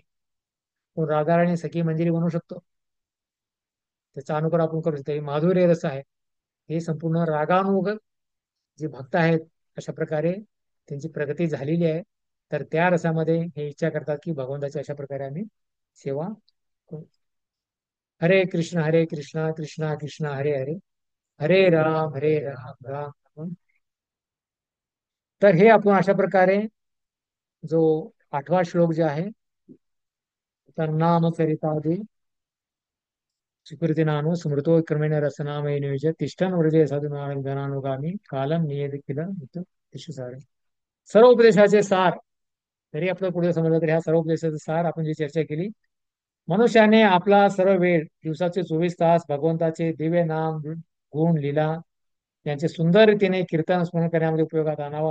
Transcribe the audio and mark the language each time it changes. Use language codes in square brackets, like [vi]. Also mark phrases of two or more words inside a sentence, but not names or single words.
[mr] कोण राधाराणी सखी मंजिरी बनवू शकतो, त्याचा अनुकर आपण करू शकतो. हे माधुर्य रस आहे. हे संपूर्ण रागानुग जे भक्त आहेत अशा प्रकारे त्यांची प्रगती झालेली आहे. तर त्या रसामध्ये हे इच्छा करतात की भगवंताची अशा प्रकारे आम्ही सेवा करू. [sa] हरे कृष्ण कृष्ण कृष्ण हरे हरे, हरे राम राम राम. [mr] तर हे आपण अशा प्रकारे जो 8वा श्लोक जे आहे, तर [sa] नाम चरितादि सुकृती नानो स्मृतो क्रमेण रसनामय नियोज तिष्ठन वृजय साधू गणानुगामी कालम नियत किल सारे. [mr] सर्व उपदेशाचे सार तरी आपलं पुढे समजलं तर ह्या सर्व उपदेशाचे सार आपण जी चर्चा केली. मनुष्याने आपला सर्व वेळ, दिवसाचे 24 तास भगवंताचे दिव्य नाम, गुण, लीला यांचे सुंदर रीतीने कीर्तन स्मरण करण्यामध्ये उपयोगात आणावा.